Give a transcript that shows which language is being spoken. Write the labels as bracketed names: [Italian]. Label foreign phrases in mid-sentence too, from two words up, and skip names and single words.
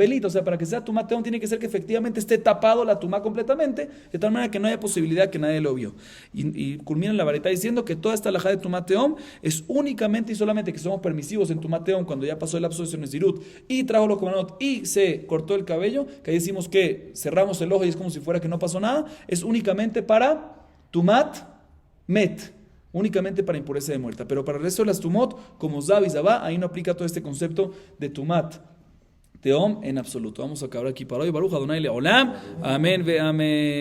[Spanish] O sea, para que sea [Hebrew] טומאת תהום [Spanish] tiene que ser que efectivamente esté tapado la tumá completamente, de tal manera que no haya posibilidad que nadie lo vio. Y culmina la baraita diciendo que toda esta halajá de [Hebrew] טומאת תהום [Spanish] es únicamente y solamente que somos permisivos en [Hebrew] טומאת תהום [Spanish] cuando ya pasó el lapso de Nezirut y trajo los korbanot y se cortó el cabello, que ahí decimos que cerramos el ojo y es como si fuera que no pasó nada, es únicamente para [Hebrew] טומאת מת, [Spanish] únicamente para impureza de muerta. Pero para el resto de las tumot, como Zav y Zabá, ahí no aplica todo este concepto de [Hebrew] טומאת תהום [Spanish] en absoluto. Vamos a acabar aquí para hoy. [Hebrew] ברוך אדוני לעולם. אמן ואמן.